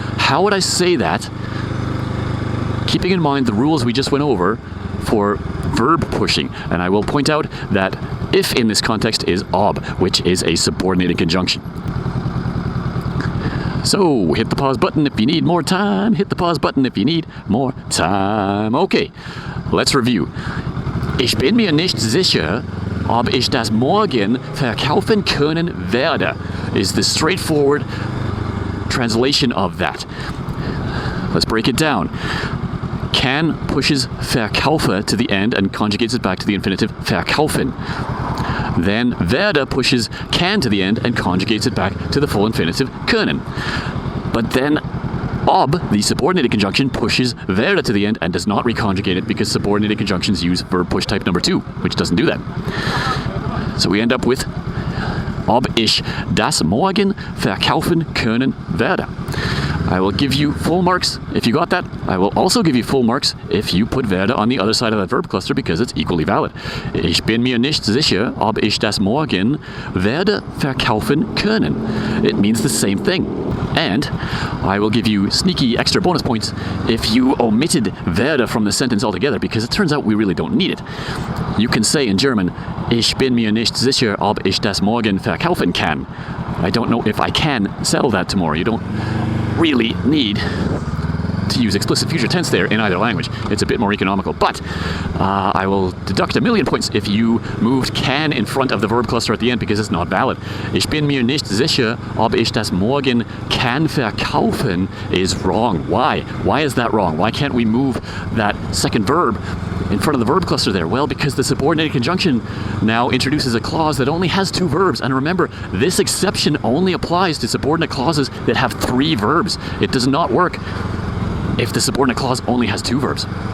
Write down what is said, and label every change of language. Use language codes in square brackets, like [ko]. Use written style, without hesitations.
[en] How would I say that? Keeping in mind the rules we just went over for verb pushing. And I will point out that if in this context is ob, which is a subordinated conjunction. So, hit the pause button if you need more time. Hit the pause button if you need more time. Okay, let's review. [de] Ich bin mir nicht sicher, ob ich das morgen verkaufen können werde, [en] is the straightforward translation of that. Let's break it down. Can pushes verkaufe to the end and conjugates it back to the infinitive verkaufen. Then werde pushes can to the end and conjugates it back to the full infinitive können. But then ob, the subordinated conjunction, pushes werde to the end and does not reconjugate it because subordinated conjunctions use verb push type number 2, which doesn't do that. So we end up with [de] ob ich das morgen verkaufen können werde. [en] I will give you full marks if you got that. I will also give you full marks if you put werde on the other side of that verb cluster because it's equally valid. [de] Ich bin mir nicht sicher, ob ich das morgen werde verkaufen können. [en] It means the same thing. And I will give you sneaky extra bonus points if you omitted werde from the sentence altogether because it turns out we really don't need it. You can say in German, [de] ich bin mir nicht sicher, ob ich das morgen verkaufen kann. [en] I don't know if I can sell that tomorrow. You don't really need to to use explicit future tense there in either language. It's a bit more economical. But I will deduct 1,000,000 points if you moved can in front of the verb cluster at the end, because it's not valid. [de] Ich bin mir nicht sicher, ob ich das morgen kann verkaufen [en] is wrong. Why? Why is that wrong? Why can't we move that second verb in front of the verb cluster there? Well, because the subordinated conjunction now introduces a clause that only has 2 verbs. And remember, this exception only applies to subordinate clauses that have 3 verbs. It does not work if the subordinate clause only has 2 verbs.